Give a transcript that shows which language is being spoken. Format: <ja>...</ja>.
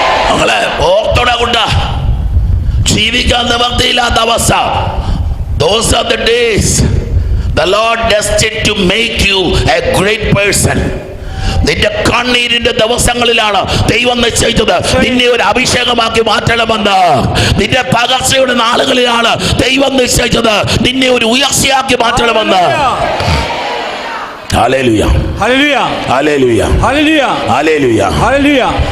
<ml>മകളെ ഓർത്തോടാ കൊണ്ട ജീവിക്കാൻ നിവർത്തിയില്ലാത്ത അവസ്ഥ.</ml> <en>Those are the days the Lord destined to make you a great person.</en> <ml>നിന്റെ കണ്ണീരിന്റെ ദിവസങ്ങളിലാണ് ദൈവം നിശ്ചയിച്ചത് നിന്നെ ഒരു അഭിഷേകമാക്കി മാറ്റണമെന്ന്. നിന്റെ തകർച്ചയുടെ നാളുകളിലാണ് ദൈവം നിശ്ചയിച്ചത് നിന്നെ ഒരു ഉയർച്ചയാക്കി മാറ്റണമെന്ന്. Hallelujah. Hallelujah. Hallelujah. Hallelujah. Hallelujah. Hallelujah.</ml>